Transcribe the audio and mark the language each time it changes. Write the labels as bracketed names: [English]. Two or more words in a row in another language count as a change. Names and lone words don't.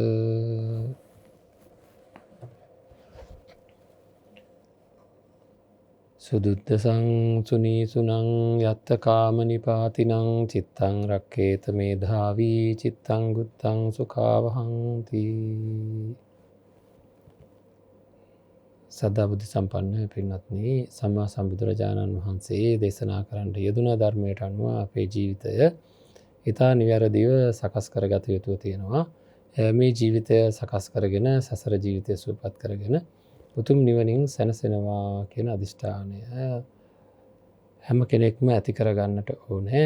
[Pali] සුදුද්දසං සුනීසුනං යත්ත කාම නිපාතිනං චිත්තං රක්ඛේත මේධාවී චිත්තං ගුත්තං සුඛාවහංති. [Sinhala] සදා බුද්ධ සම්පන්න පින්වත්නි, සම්මා සම්බුදුරජාණන් වහන්සේ දේශනා කරන්න යෙදුන ධර්මයට අනුව අපේ ජීවිතය ඊතා නිවැරදිව සකස් කරගත යුතු තියෙනවා. මේ ජීවිතය සකස් කරගෙන සසර ජීවිතය සුවපත් කරගෙන උතුම් නිවනින් සැනසෙනවා කියන අදිෂ්ඨානය හැම කෙනෙක්ම ඇති කරගන්නට ඕනේ.